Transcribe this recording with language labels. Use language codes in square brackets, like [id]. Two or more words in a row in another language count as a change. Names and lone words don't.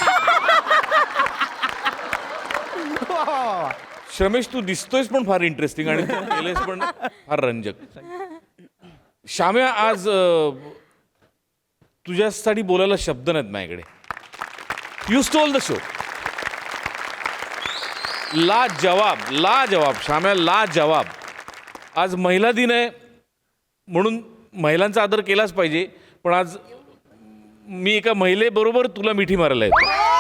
[mr] श्रमेश तू दिसतोयस पण फार इंटरेस्टिंग आणि तू केलेस पण फार रंजक श्याम्या आज तुझ्यासाठी बोलायला शब्द नाहीत माझ्याकडे [en] you stole the show [mr] ला जवाब श्याम्या ला जवाब आज महिला दिन आहे म्हणून महिलांचा आदर केलाच पाहिजे पण आज मी एका महिलेबरोबर तुला मिठी मारायला येतो